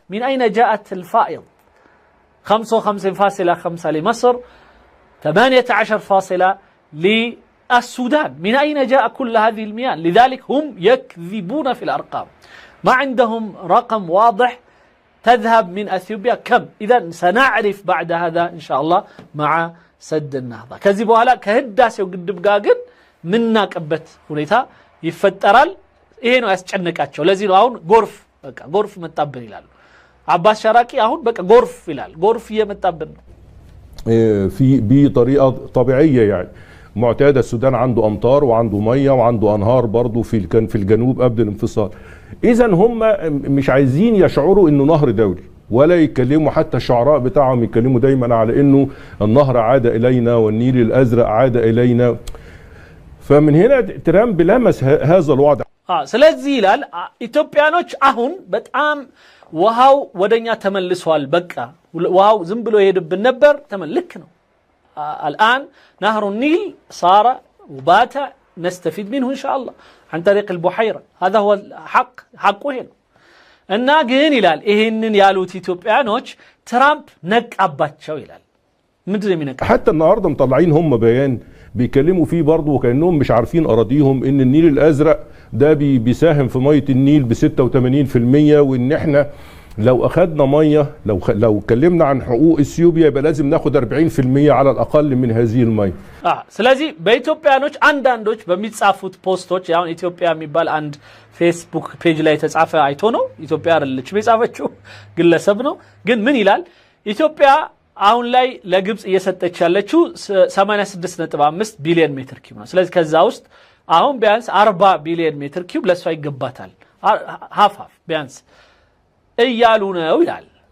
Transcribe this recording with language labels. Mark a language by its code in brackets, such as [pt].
[ar] من اين جاءت الفائض؟ 55.5 لمصر، 18 للسودان. من اين جاء كل هذه المياه؟ لذلك هم يكذبون في الارقام، ما عندهم رقم واضح تذهب من اثيوبيا كم. اذا سنعرف بعد هذا ان شاء الله مع سد النهضه. [am] كذي بኋላ ከህዳሴው ግድብ ጋር ግን ምናቀበት ሁኔታ ይፈጠራል። ይሄ ነው ያስጨነቃቸው። ለዚህ ነው አሁን ጎርፍ መጣብን ይላሉ። አባስ ሸራቂ አሁን በቃ ጎርፍ ይላል። ጎርፍ እየመጣብን ነው። [ar] في بطريقه طبيعيه يعني معتاده. السودان عنده امطار وعنده ميه وعنده انهار برضه كان في الجنوب قبل الانفصال. اذا هم مش عايزين يشعروا انه نهر دولي، ولا يتكلموا، حتى الشعراء بتاعهم يتكلموا دايما على انه النهر عاد الينا والنيل الازرق عاد الينا. فمن هنا ترامب لمس هذا الوضع. [am] ስለዚህ ይላል ኢትዮጵያኖች አሁን በጣም ውሃው ወደኛ ተመልሷል፣ በቃ ውሃው ዝም ብሎ ይሄድብን ነበር፣ ተመልክ ነው። [ar] الآن نهر النيل صار وبات نستفيد منه إن شاء الله عن طريق البحيرة، هذا هو الحق، حقه هنا. [am] እና ግን ይላል ይሄንን ያሉት ኢትዮጵያኖች ትራምፕ ነቃባቸው ይላል። ምንድን ነው የሚነቃ? [ar] حتى النهارده مطلعين هم بيان بيكلموا فيه برضه وكأنهم مش عارفين أراضيهم، إن النيل الأزرق ده بيساهم في مية النيل ب 86%، وإن إحنا لو أخدنا مية، لو اتكلمنا عن حقوق إثيوبيا يبقى لازم ناخد 40% على الأقل من هذه المية. [am] ስለዚህ በኢትዮጵያኖች አንዳንዶች በሚጻፉት ፖስቶች ያውን ኢትዮጵያ የሚባል አንድ ፌስቡክ ፔጅ ላይ የተጻፈ አይቶ ነው። ኢትዮጵያ አይደለችም የጻፈችው፣ ግለሰብ ነው። ግን ምን ይላል? ኢትዮጵያ አሁን ላይ ለግብጽ እየሰጠች ያለችው 86.5 ቢሊዮን ሜትር ኪዩብ ነው። ስለዚህ ከዛ ውስጥ አሁን ቢያንስ 40 ቢሊዮን ሜትር ኪዩብ ለሷ ይገባታል፣ ሀፍ ቢያንስ እያሉ ነው ይላል።